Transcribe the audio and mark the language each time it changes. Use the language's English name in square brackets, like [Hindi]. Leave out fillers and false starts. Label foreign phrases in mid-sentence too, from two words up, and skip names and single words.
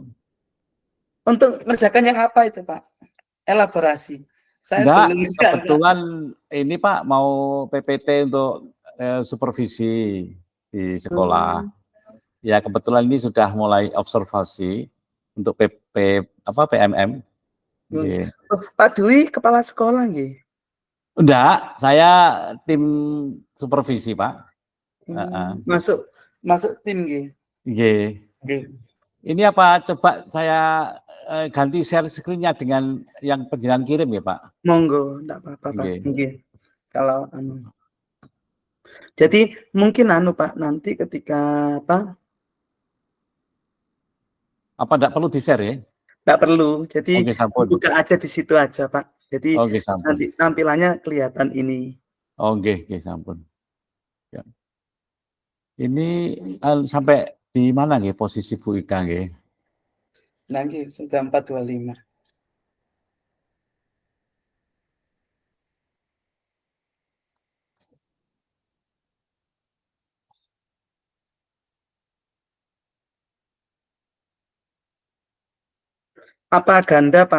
[Indonesian] Untuk mengerjakan yang apa itu Pak? Elaborasi. Saya Enggak, belum bisa. kebetulan ini Pak mau PPT untuk supervisi di sekolah. Ya kebetulan ini sudah mulai observasi untuk PMM. Nggih. Oh, Pak Dwi kepala sekolah nggih? Enggak, saya tim supervisi Pak. Masuk tim nggih. Nggih. Nggih. Ini apa coba saya ganti [English] share screen-nya [Indonesian] dengan yang panjenengan kirim ya, Pak? Monggo, ndak apa-apa, Pak. Nggih. Nggih. Kalau jadi mungkin Pak, nanti ketika apa, Apa ndak perlu di-share ya? nggak perlu. Jadi Oke, sampun. dibuka aja di situ aja, Pak. Jadi Oke, sampun. nanti tampilannya kelihatan ini. [Javanese] Oh, nggih, sampun. [Indonesian] Ya. Ini sampai di mana nggih posisi Bu Ika nggih? Nah, nggih, sudah 425. Apa ganda, Pak?